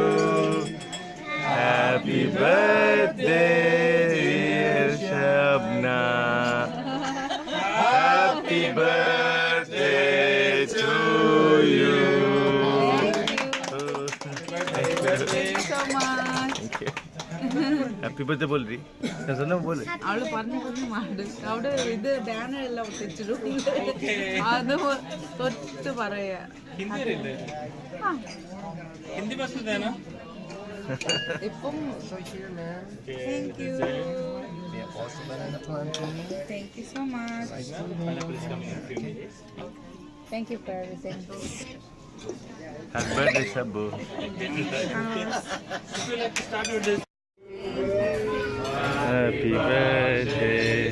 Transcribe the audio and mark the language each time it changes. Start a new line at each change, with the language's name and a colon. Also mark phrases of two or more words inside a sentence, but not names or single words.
English: Happy birthday, dear Shabna. Happy birthday to you. Thank you so much. Thank you. Happy birthday
Hindi: बोल रही है ना बोले
Malayalam: അവള് പറഞ്ഞു മാട് അവിടെ ഇത് ബാനർ എല്ലാം ഒട്ടിച്ചിട്ടുണ്ട് അത് തൊട്ട് പറയാ
Hindi: हिंदी पसंद है ना
English: ഇപ്പം thank you thank you so much thank you for everything Happy birthday Shabu. Happy birthday.